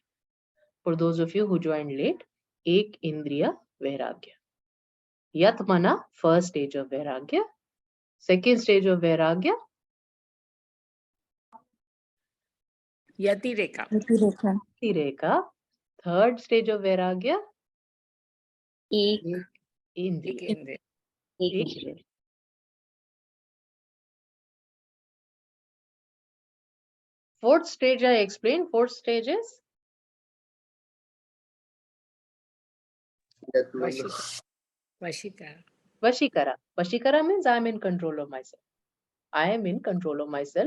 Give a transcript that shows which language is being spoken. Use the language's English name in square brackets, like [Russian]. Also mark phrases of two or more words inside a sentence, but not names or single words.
[English] For those of you who joined late, [Sanskrit] ek indriya vairagya. [English] Yatmana, first stage of vairagya. Second stage of vairagya, [Sanskrit] Yati Rekha. Yati Rekha. yati rekha. [English] Third stage of vairagya, [Sanskrit] Ek indriya. Ekendriya. Indriya. [English] Fourth stage I explained. Fourth stage is Vashikara. Vashikara. Vashikara. Vashikara means I am in control of myself. I am in control of myself.